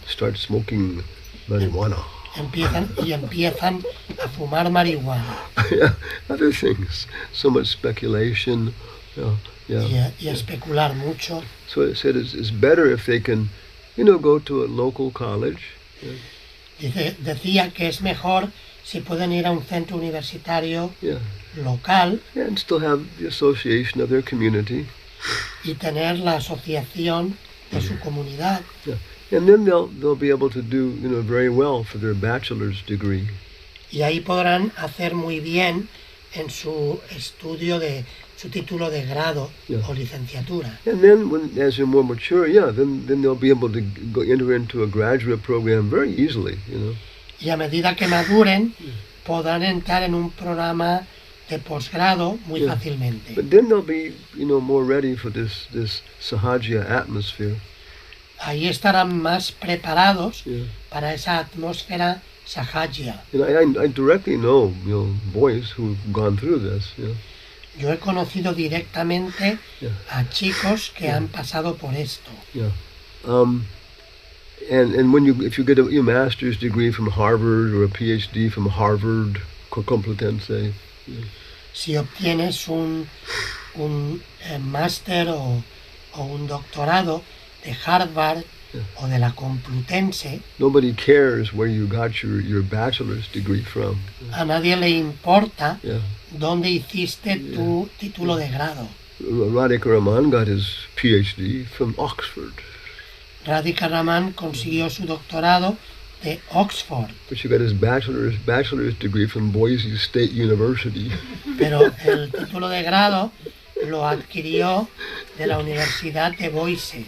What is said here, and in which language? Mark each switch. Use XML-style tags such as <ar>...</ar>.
<en>Start smoking marijuana.</en> <es>empiezan a fumar marihuana</es> <en>Yeah, other things. So much speculation. Yeah.</en> <es>y a especular mucho.</es> <en>So it said it's better if they can, go to a local college.</en> <es>Decía que es mejor si pueden ir a un centro universitario</es> <en>Yeah.</en> <es>local</es> <en>And still have the association of their community.</en> <es>y tener la asociación de su comunidad.</es> <en>And then they'll be able to do, very well for their bachelor's degree.</en> <es>Y ahí podrán hacer muy bien en su estudio de su título de grado</es> <en>Yeah.</en> <es>o licenciatura.</es> <en>And then as they're more mature, then they'll be able to enter into a graduate program very easily,</en> <es>Y a medida que maduren, podrán entrar en un programa de posgrado muy</es> <en>Yeah.</en> <es>fácilmente.</es> <en>But then they'll be, more ready for this Sahaja atmosphere.</en> <es>Ahí estarán más preparados</es> <en>Yeah.</en> <es>para esa atmósfera sahaja.</es> <en>And I directly know, boys who've gone through this.</en> <es>Yo he conocido directamente</es> <en>Yeah.</en> <es>a chicos que han pasado por esto.</es> <en>And when if you get a master's degree from Harvard or a PhD from Harvard, Complutense,</en> <es>Si obtienes un máster o un doctorado de Harvard</es> <en>Yeah.</en> <es>o de la Complutense,</es> <en>nobody cares where you got your bachelor's degree from.</en> <es>a nadie le importa</es> <en>Yeah.</en> <es>dónde hiciste tu título de grado.</es> <en>Radhika Raman got his PhD from Oxford,</en> <es>Radhika Raman consiguió su doctorado de Oxford,</es> <en>but she got his bachelor's degree from Boise State University.</en> <es>pero el título de grado lo adquirió de la Universidad de Boise.</es>